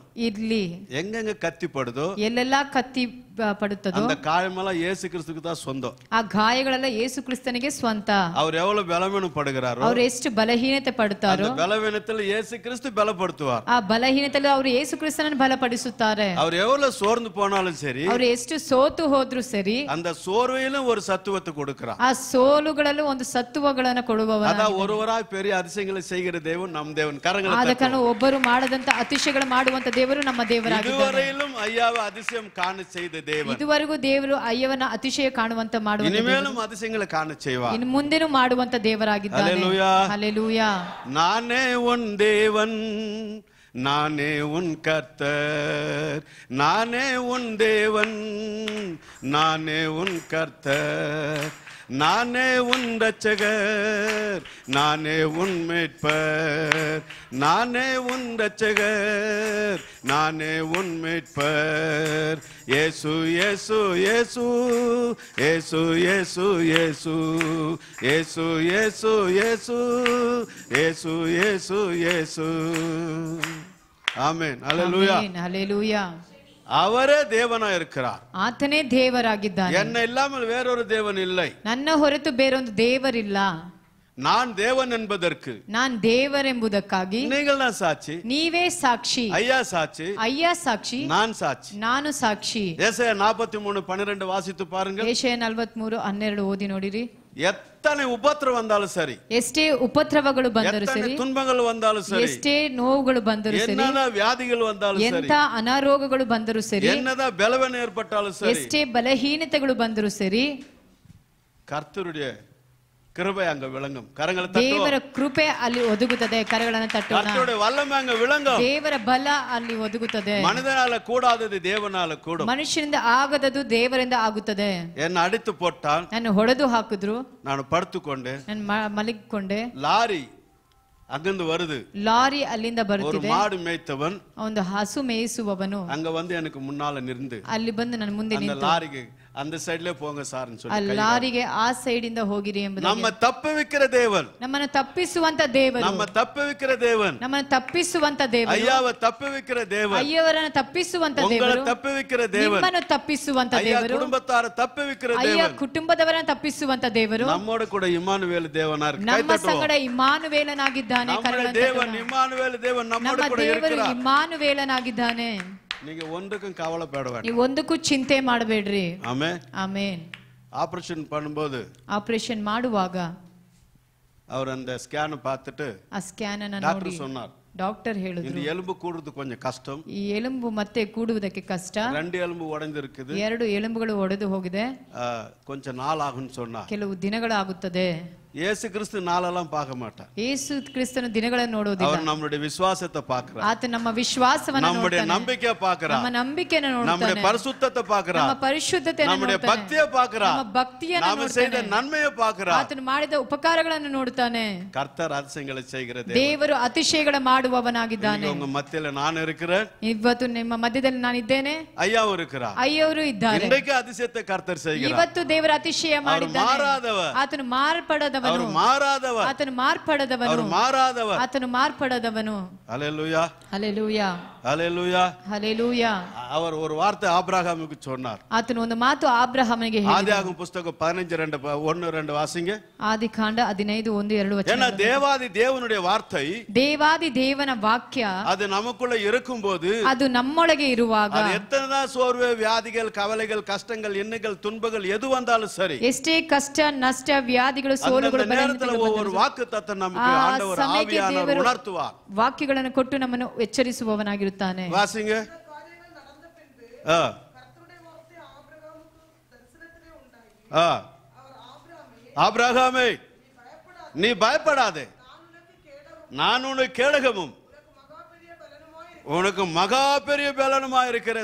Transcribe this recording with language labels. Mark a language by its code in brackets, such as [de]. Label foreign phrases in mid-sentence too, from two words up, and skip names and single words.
[kn] ಇರ್ಲಿ. [ta] எங்கெங்க கத்தி படுதோ, [kn] ಎಲ್ಲೆಲ್ಲ ಕತ್ತಿ ಪಡುತ್ತದೋ, [ta] அந்த காயமெல்லாம் இயேசு கிறிஸ்துக்கு தான் சொந்தம். [kn] ಆ ಗಾಯಗಳೆಲ್ಲ ಯೇಸು ಕ್ರಿಸ್ತನಿಗೆ ಸ್ವಂತ. [ta] அவர் எவ்வளவு பலவீனம் படுகிறாரோ, [kn] ಅವ್ರು ಎಷ್ಟು ಬಲಹೀನತೆ ಪಡುತ್ತಾರೋ, [ta] அந்த பலவீனத்தில் இயேசு கிறிஸ்து பலப்படுத்துவார். [kn] ಆ ಬಲಹೀನತೆಯಲ್ಲಿ ಅವರು ಯೇಸು ಕ್ರಿಸ್ತನನ್ನು ಬಲಪಡಿಸುತ್ತಾರೆ. [ta] அவர் எவ்வளவு சோர்ந்து போனாலும் சரி, [kn] ಅವರು ಎಷ್ಟು ಸೋತು ಹೋದ್ರು ಸರಿ, [ta] அந்த சோர்வையிலும் ஒரு சத்துவத்தை கொடுக்கிறார். [kn] ಆ ಸೋಲುಗಳಲ್ಲೂ ಒಂದು ಸತ್ವಗಳನ್ನು ಕೊಡುವವರು. [ta] அதான் ஒருவராய் பெரிய அதிசயங்களை செய்கிற தேவன் நம் தேவன். கரங்களை [kn] ಆದ [ta] தட்டுவோம். [kn] ಕಾರಣ ಒಬ್ಬರು ಮಾಡದಂತ ಅತಿಶಯಗಳು ಮಾಡುವಂತ ದೇವರು ನಮ್ಮ ದೇವರಾಗಿದ್ದಾರೆ. [ta] இதுவரையிலும் ஐயாவை அதிசயம் காண செய்த தேவன். [kn] ಇದುವರೆಗೂ ದೇವರು ಅಯ್ಯವನ ಅತಿಶಯ ಕಾಣುವಂತ ಮಾಡುವಂತ [ta] இனிமேலும் அதிசயங்களை காண செய்வார். [kn] ಇನ್ನು ಮುಂದೆನೂ ಮಾಡುವಂತ ದೇವರಾಗಿದ್ದಾನೆ. [ta] ஹalleluya. [kn] ಹಲ್ಲೆಲೂಯಾ. [ta] நானே உன் தேவன், நானே உன் கர்த்தர், நானே உன் தேவன், நானே உன் கர்த்தர், நானே உன் ரட்சகர், நானே உன் மீட்பர், நானே உன் ரட்சகர், நானே உன் மீட்பர். இயேசு இயேசு இயேசு இயேசு இயேசு இயேசு இயேசு இயேசு இயேசு இயேசு இயேசு இயேசு. ஆமென். ஹalleluya. [kn] ಆಮೆನ್. ಹಲ್ಲೆಲೂಯಾ. [ta] அவரே தேவனா இருக்கிறார். [kn] ಆತನೇ ದೇವರಾಗಿದ್ದಾನೆ. [ta] என்ன இல்லாமல் வேறொரு தேவன் இல்லை. [kn] ನನ್ನ ಹೊರತು ಬೇರೊಂದು ದೇವರಿಲ್ಲ. [ta] நான் தேவன் என்பதற்கு [kn] நான் ದೇವರೆಂಬುದಕ್ಕಾಗಿ [ta] நீங்கள் தான் சாட்சி. [kn] ನೀವೇ ಸಾಕ್ಷಿ. [ta] ஐயா சாட்சி. [kn] ಅಯ್ಯ ಸಾಕ್ಷಿ. [ta] நான் சாட்சி. [kn] ನಾನು ಸಾಕ್ಷಿ. [ta] ஏசாயா 43:12 வாசித்து பாருங்க. [kn] ಏಷಯ 43:12 ಓದಿ ನೋಡಿರಿ. [ta] எத்தனை உபத்திரம் வந்தாலும் சரி, [kn] ಎಷ್ಟೇ ಉಪದ್ರವಗಳು ಬಂದರೂ [ta] எத்தனை [kn] ಸರಿ, [ta] துன்பங்கள் வந்தாலும் சரி, [kn] ಎಷ್ಟೇ ನೋವುಗಳು ಬಂದರೂ ಸರಿ, [ta] என்னதான் வியாதிகள் வந்தாலும் சரி, [kn] ಎಂತ ಅನಾರೋಗಗಳು ಬಂದರೂ ಸರಿ, [ta] என்னதான் பலவீனம் ஏற்பட்டாலும் சரி, [kn] ಎಷ್ಟೇ ಬಲಹೀನತೆಗಳು ಬಂದರೂ ಸರಿ, [ta] கர்த்தருடைய கிருபை அங்க விளங்கும். கரங்களை [kn] ದೇವರ [ta] தட்டுவோம். [kn] ಕೃಪೆ ಅಲ್ಲಿ ಒದಗುತ್ತದೆ. ಕರಗಳನ್ನು ತಟ್ಟೋಣ. [ta] கர்த்தருடைய வல்லமை அங்க விளங்கும். [kn] ದೇವರ ಬಲ ಅಲ್ಲಿ ಒದಗುತ್ತದೆ. [ta] மனிதனால கூடாதது தேவனால கூடும். [kn] ಮನುಷ್ಯನಿಂದ ಆಗದದು ದೇವರಿಂದ ಆಗುತ್ತದೆ. [ta] என்ன அடித்து போட்டான், [kn] ನಾನು ಹೊಡೆದು ಹಾಕಿದ್ರು, [ta] நான் படுத்துக்கொண்டு, [kn] ನಾನು ಮಲಗಿಕೊಂಡೆ. [ta] லாரி அங்கிருந்து வருது. [kn] ಲಾರಿ ಅಲ್ಲಿಂದ [ta] ஒரு [kn] ಬರುತ್ತಿದೆ. [ta] மாடு மேய்த்தவன் [kn] ಒಂದು ಹಸು ಮೇಯಿಸುವವನು [ta] அங்க வந்து எனக்கு முன்னால நின்று [kn] ಅಲ್ಲಿ ಬಂದು ನನ್ನ ಮುಂದೆ [ta] அந்த [kn] ನಿಂತು, [ta] லாரிக்கு அந்த சைடுல போங்க சார்னு [kn] ಆ [ta] சொல்லி [kn] ಲಾರಿಗೆ ಆ ಸೈಡ್ ಇಂದ ಹೋಗಿರಿ ಎಂಬುದಾಗಿ. [ta] நம்ம தப்புவிக்கிற தேவன், [kn] ನಮ್ಮನ್ನು ತಪ್ಪಿಸುವಂತ ದೇವರು, [ta] நம்ம தப்புவிக்கிற தேவன், [kn] ನಮ್ಮನ್ನು ತಪ್ಪಿಸುವಂತ ದೇವರು, [ta] ஐயாவை தப்புவிக்கிற தேவன், [kn] ಅಯ್ಯವರನ್ನು ತಪ್ಪಿಸುವಂತ [ta] உங்களை [kn] ದೇವರು, [ta] தப்புவிக்கிற தேவன், [kn] ನಿಮ್ಮನ್ನು ತಪ್ಪಿಸುವಂತ [ta] ஐயா [kn] ದೇವರು, [ta] குடும்பத்தார தப்புவிக்கிற [kn] ಅಯ್ಯ [ta] தேவன், [kn] ಕುಟುಂಬದವರನ್ನು ತಪ್ಪಿಸುವಂತ ದೇವರು [ta] நம்மோட கூட இம்மானுவேல் தேவனா இருக்கு. [kn] ನಮ್ಮ ಸಂಗಡ ಇಮ್ಮಾನುವೇಲನಾಗಿದ್ದಾನೆ. [ta] நம்ம [kn] ಕರಗಳನ್ನು [ta] தேவன் [kn] ತಟ್ಟೋಣ. [ta] இம்மானுவேல் தேவன் நம்மோட [kn] ನಮ್ಮ [ta] கூட [kn] ದೇವರು [ta] இருக்கிறார். [kn] ಇಮ್ಮಾನುವೇಲನಾಗಿದ್ದಾನೆ. [ta] நீங்க ஒன்றுக்கும் கவலைப்பட வேண்டாம். [kn] ನೀವು ಒಂದಕ್ಕೂ ಚಿಂತೆ ಮಾಡಬೇಡ್ರಿ. [ta] ஆமென். [kn] ಆಮೇನ್. [ta] ஆபரேஷன் பண்ணும்போது [kn] ಆಪರೇಷನ್ ಮಾಡುವಾಗ [ta] அவர் அந்த ஸ்கேன் பார்த்துட்டு [kn] ಆ ಸ್ಕ್ಯಾನ್ ಅನ್ನು ನೋಡಿ [ta] டாக்டர் சொன்னார், [kn] ಡಾಕ್ಟರ್ [ta] இந்த [kn] ಹೇಳಿದ್ರು, [ta] எலும்பு கூடுறது கொஞ்சம் கஷ்டம், [kn] ಈ ಎಲುಬು ಮತ್ತೆ ಕೂಡುವುದಕ್ಕೆ ಕಷ್ಟ, [ta] 2 எலும்பு உடைந்து இருக்குது, [kn] 2 ಎಲುಬುಗಳು ಒಡೆದು ಹೋಗಿದೆ, [ta] கொஞ்சம் நாள் ஆகும்னு சொன்னார். [kn] ಕೆಲವು ದಿನಗಳಾಗುತ್ತದೆ. [ta] இயேசு கிறிஸ்து நாளெல்லாம் பார்க்க மாட்டார். [kn] ಯೇಸು ಕ್ರಿಸ್ತನ ದಿನಗಳನ್ನು ನೋಡೋದಿಲ್ಲ. [ta] அவர் நம்மளுடைய விசுவாசத்தை பார்க்கிறார், [kn] ಆತ ನಮ್ಮ ವಿಶ್ವಾಸವನ್ನು [ta] நம்முடைய [kn] ನೋಡ್ತಾನೆ, [ta] நம்பிக்கையை பார்க்கிறார், [kn] ನಮ್ಮ ನಂಬಿಕೆಯನ್ನು [ta] நம்முடைய [kn] ನೋಡ್ತಾನೆ, [ta] பரிசுத்தத்தை பார்க்கிறார், [kn] ನಮ್ಮ ಪರಿಶುದ್ಧತೆಯನ್ನು [ta] நம்முடைய [kn] ನೋಡ್ತಾನೆ, [ta] பக்தியை பார்க்கிறார், [kn] ನಮ್ಮ ಭಕ್ತಿಯನ್ನು [ta] நாம செய்த [kn] ನೋಡ್ತಾನೆ, [ta] நன்மையை பார்க்கிறார். [kn] ಆತನು ಮಾಡಿದ ಉಪಕಾರಗಳನ್ನು ನೋಡ್ತಾನೆ. [ta] கர்த்தர் அதிசயங்களை செய்கிற [kn] ದೇವರು ಅತಿಶಯಗಳ ಮಾಡುವವನಾಗಿದ್ದಾನೆ. [ta] தேவன். உங்க மத்தியில நான் இருக்கிறேன், [kn] ಇವತ್ತು ನಿಮ್ಮ ಮಧ್ಯದಲ್ಲಿ ನಾನಿದ್ದೇನೆ, [ta] ஐயாவும் இருக்கிறார். [kn] ಅಯ್ಯವರು ಇದ್ದಾರೆ. [ta] இன்றைக்கு அதிசயத்தை கர்த்தர் செய்கிறார். [kn] ಇವತ್ತು ದೇವರ ಅತಿಶಯ ಮಾಡಿದ್ದಾನೆ. [ta] மாறாதவர், [kn] ಆತನು ಮಾರ್ಪಡದವನು, [ta] அவர் மாறாதவர், [kn] ಆತನು ಮಾರ್ಪಡದವನು, [ta] அவர் மாறாதவர். [kn] ಆತನು ಮಾರ್ಪಡದವನು. [ta] ஹல்லேலூயா, [kn] ಹಲ್ಲೆಲೂಯಾ, [ta] ஹல்லேலூயா. [kn] ಹಲ್ಲೆಲೂಯಾ. [ta] அவர் ஒரு வார்த்தை ஆபிரகாமுக்கு சொன்னார். [kn] ಆತನು ಒಂದು ಮಾತು ಅಬ್ರಹಾಮನಿಗೆ ಹೇಳಿದ. [ta] ஆதியாகமம் புத்தகம் 15:1-2 வாசிங்க. [kn] ಆದಿಕಾಂಡ 15:1-2 [ta] ஏன்னா [kn] ವಚನ. [ta] தேவாதி தேவனுடைய வார்த்தை [kn] ದೇವಾದಿ ದೇವನ ವಾಕ್ಯ [ta] அது நமக்குள்ள இருக்கும்போது, [kn] ಅದು ನಮ್ಮೊಳಗೆ ಇರುವಾಗ, [ta] அது எத்தனைதான் சோர்வு, வியாதிகள், கவலைகள், கஷ்டங்கள், எண்ணங்கள், துன்பங்கள் எது வந்தாலும் சரி, [kn] ಎಷ್ಟೇ ಕಷ್ಟ, ನಷ್ಟ, ವ್ಯಾಧಿಗಳು, [ta] அந்த [kn] ಸೋಲುಗಳು [ta] நேரத்துல ஒவ்வொரு வாக்குத்தத்தம் நமக்கு [kn] ಆ [ta] ஆண்டவர் [kn] ಸಮಯಕ್ಕೆ [ta] ஆவியானவர் [kn] ದೇವರು [ta] உணர்த்துவார். [kn] ವಾಕ್ಯಗಳನ್ನು ಕೊಟ್ಟು ನಮ್ಮನ್ನು ಎಚ್ಚರಿಸುವವನಾಗಿರುತ್ತಾನೆ. [ta] வாசிங்க. ஆபிரகாமே, நீ பயப்படாதே, நான் உனக்கு கேடகமும் உனக்கு மகா பெரிய பலனுமா இருக்கிற.